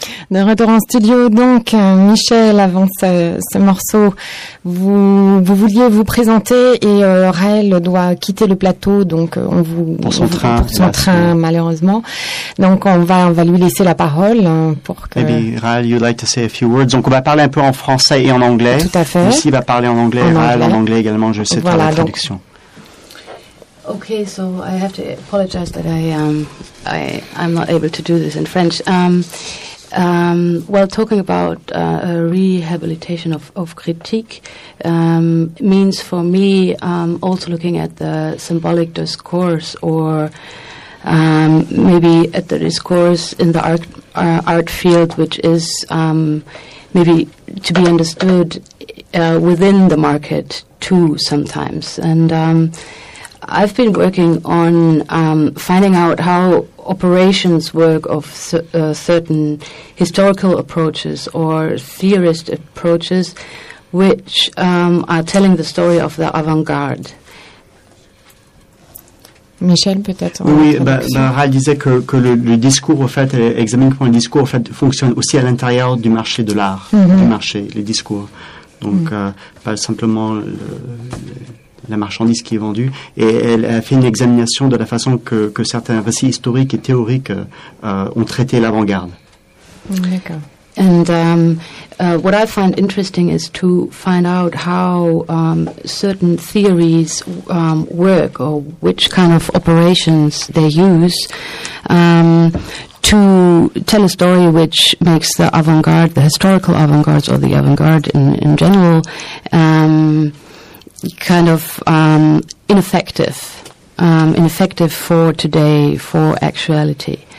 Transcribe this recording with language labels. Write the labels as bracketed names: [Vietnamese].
[French] De retour en studio, donc, Michel, avant ce morceau, vous vouliez vous présenter et Raël doit quitter le plateau, donc on vous... Pour son train, malheureusement. Donc, on va lui laisser la parole pour que... [English] Maybe, Raël, you'd like to say a few words. [French] Donc, on va parler un peu en français et en anglais. Tout à fait. Lucie va parler en anglais, Raël en anglais également, je sais, voilà, faire la traduction. Donc, [English] okay, so I have to apologize that I'm not able to do this in French. Talking about a rehabilitation of critique means for me also looking at the symbolic discourse or maybe at the discourse in the art field, which is maybe to be understood within the market too sometimes. And I've been working on finding out how operations work of certain historical approaches or theorist approaches which are telling the story of the avant-garde. [French] Michel, peut-être. Oui, Barral disait que le discours, au fait, examine comment le discours, au fait, fonctionne aussi à l'intérieur du marché de l'art, mm-hmm. du marché, les discours. Donc, pas simplement la marchandise qui est vendue. Et elle a fait une examination de la façon que certains récits historiques et théoriques ont traité l'avant-garde. D'accord. [English] And what I find interesting is to find out how certain theories work or which kind of operations they use to tell a story which makes the avant-garde, the historical avant-garde or the avant-garde in general, kind of ineffective, ineffective for today, for actuality.